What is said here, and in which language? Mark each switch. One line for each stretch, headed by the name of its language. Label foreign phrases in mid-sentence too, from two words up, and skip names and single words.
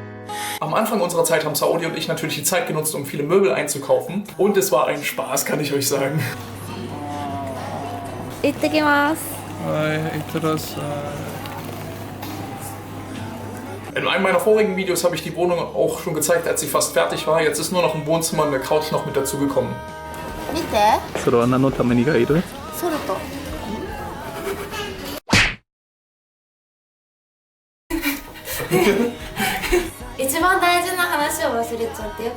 German: Am Anfang unserer Zeit haben Saori und ich natürlich die Zeit genutzt, um viele Möbel einzukaufen. Und es war ein Spaß, kann ich euch sagen.
Japanese: 行ってきます。
German: In einem meiner vorigen Videos habe ich die Wohnung auch schon gezeigt, als sie fast fertig war. Jetzt ist nur noch ein Wohnzimmer und eine Couch noch mit dazugekommen.
Japanese: 見て。それは何のためにがいる？ソルト。一番大事な話を忘れちゃってよ。